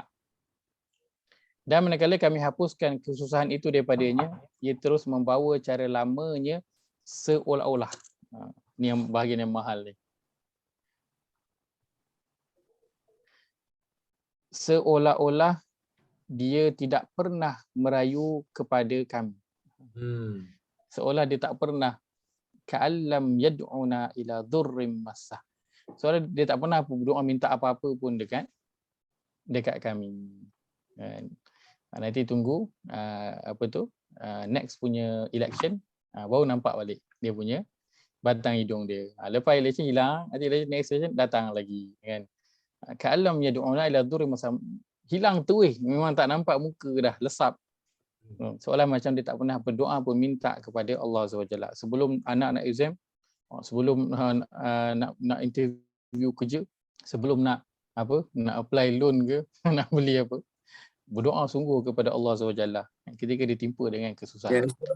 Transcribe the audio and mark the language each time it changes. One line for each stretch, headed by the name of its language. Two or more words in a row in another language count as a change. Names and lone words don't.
Malay: Dan manakala kami hapuskan kesusahan itu daripadanya, ia terus membawa cara lamanya seolah-olah. Ini yang bahagian yang mahal ni. Seolah-olah dia tidak pernah merayu kepada kami. Seolah dia tak pernah,
Arabic: كأن لم يدعنا إلى ضر مسه.
Malay: Seolah dia tak pernah berdoa minta apa-apa pun dekat kami. Nanti tunggu next punya election, baru nampak balik dia punya batang hidung dia. Lepas election hilang, nanti
English: next election
Malay: datang lagi kan.
Arabic: كأن لم يدعنا إلى ضر مسه.
Malay: Hilang terus, memang tak nampak muka dah, lesap. Seolah macam dia tak pernah berdoa pun minta kepada Allah SWT. Sebelum anak nak exam, sebelum nak interview kerja, sebelum nak
English: apply loan
Malay: ke, nak beli apa, berdoa sungguh kepada Allah SWT ketika ditimpa dengan kesusahan.